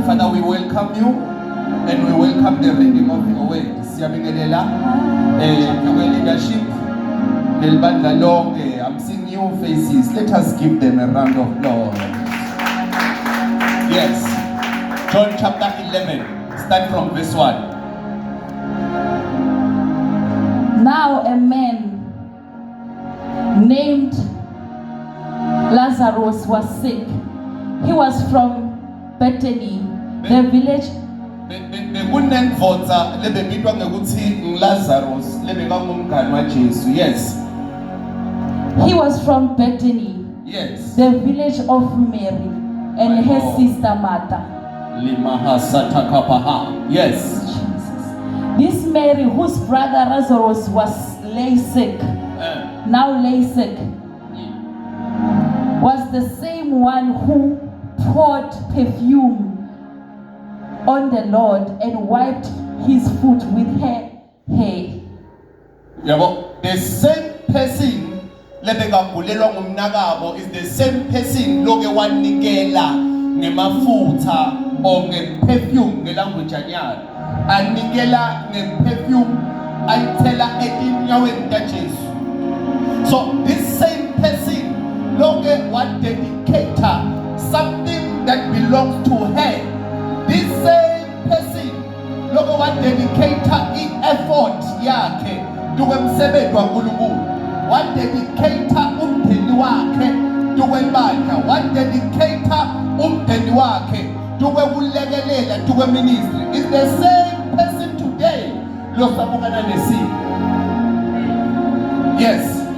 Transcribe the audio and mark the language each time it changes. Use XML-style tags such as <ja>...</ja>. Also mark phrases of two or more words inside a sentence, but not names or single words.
<en>Father, we welcome you and we welcome the reading of your word.</en> <ss>Siyabingelela leadership nelibandla lonke.</ss> <en>I'm seeing new faces. Let us give them a round of applause. Yes. John chapter 11. Start from verse 1. Now a man named Lazarus was sick. He was from Bethany, the village.</en> <ss>Bekunendvodza lebebitwa ngekuthi Lazarus lebekangumngani waJesu.</ss> <en>Yes. He was from Bethany, Yes. the village of Mary and her sister Martha. Yes. Jesus. This Mary, whose brother Lazarus lay sick, was the same one who poured perfume on the Lord and wiped his foot with her hair. The same person</en> <ss>lebekagulelwa ngumnakabo</ss> <en>is the same person</en> <ss>loke wanikela ngemafutha</ss> <en>or</en> <ss>ngeperfume ngelanguage anyalo. Anikela ngeperfume ayithela etinyaweni kaJesu.</ss> <en>So this same person</en> <ss>loke wadedicate</ss> <en>something that belongs to her. This same person</en> <ss>loke wadedicate i-effort yakhe tukwemsebenzi waNkulunkulu. Wadedicate umndeni wakhe tukwebandla. Wadedicate umndeni wakhe tukwekulekelela tukweministry.</ss> <en>It's the same person today</en> <ss>losabukana nesimo.</ss> <en>Yes.</en>